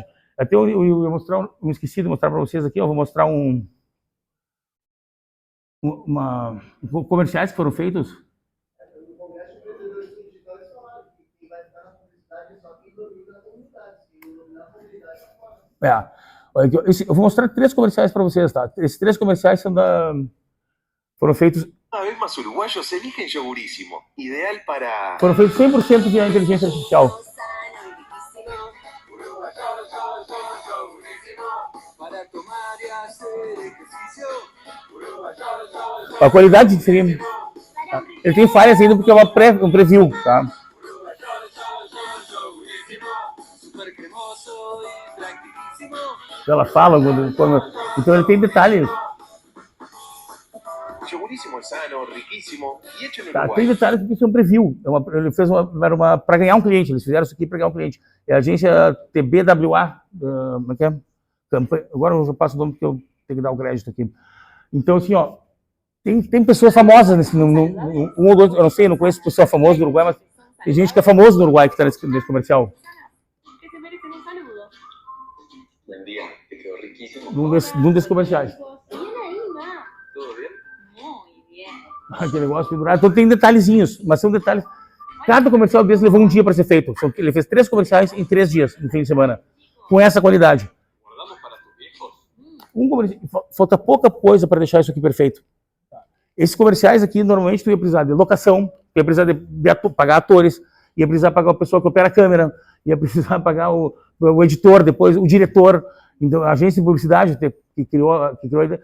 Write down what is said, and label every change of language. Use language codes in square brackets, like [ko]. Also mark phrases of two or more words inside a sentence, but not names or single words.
[pt] Até eu ia mostrar, me esqueci de mostrar para vocês aqui, eu vou mostrar comerciais que foram feitos. Eu vou mostrar 3 comerciais para vocês, tá? Esses 3 comerciais foram feitos... [es] Cada vez más uruguayos eligen Yogurísimo, ideal para... [pt] Foram feitos 100% via inteligência artificial. A qualidade de stream, ele tem falhas ainda porque é um preview, tá? Ela fala, então ele tem detalhes. [es] Yogurísimo es sano, riquísimo y hecho en [pt] Tá, [es] Uruguay. [pt] tem detalhes porque isso é um preview. Ele fez para ganhar um cliente, eles fizeram isso aqui para ganhar um cliente. É a agência TBWA, como é que é? Agora eu passo o nome porque eu tenho que dar o crédito aqui. Então, assim, tem pessoas famosas um ou dois, eu não sei, eu não conheço pessoa famosa do Uruguai, mas tem gente que é famosa no Uruguai que está nesse comercial. [es] Que se merecen un saludo. Buen día, te quedó riquísimo. [pt] Num desses comerciais. [es] Bien ahí, ma. ¿Todo bien? Muy bien. [pt] Aquele negócio pendurado. Então tem detalhezinhos, mas são detalhes. Cada comercial desse levou um dia para ser feito. Ele fez 3 comerciais em 3 dias, no fim de semana, com essa qualidade. [es] ¿Guardamos para tus viejos? [pt] Falta pouca coisa para deixar isso aqui perfeito. Esses comerciais aqui, normalmente, tu ia precisar de locação, ia precisar de pagar atores, ia precisar pagar o pessoal que opera a câmera, ia precisar pagar o editor, depois o diretor, então, a agência de publicidade que criou a ideia.